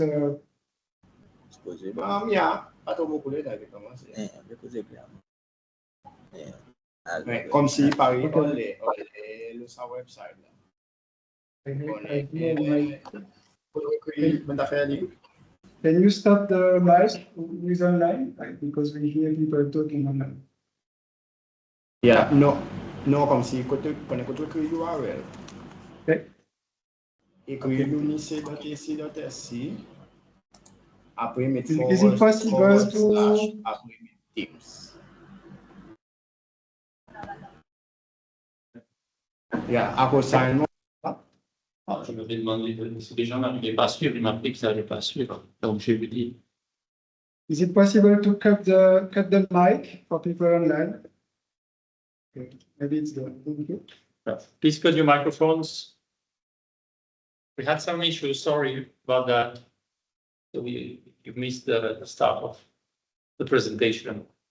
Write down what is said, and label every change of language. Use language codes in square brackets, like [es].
[fr] Comme si par exemple, sa website. [en] Can you stop the mic with online? Because we hear people talking online. Yeah, no, [fr] comme si quand tu écris URL. [en] Okay. [fr] Écris unic.ac.sc. Après mettre [en] Is it possible to [fr] après Teams. [en] Yeah, [fr] à cause ça, je me vais demander si les gens n'arrivaient pas à suivre, ils m'appelaient qu'ils n'arrivaient pas à suivre. Donc, je lui dis. [en] Is it possible to cut the mic for people online? Okay. Maybe it's done. Thank you. Please cut your microphones. We had some issues, sorry about that. So you missed the start of the presentation.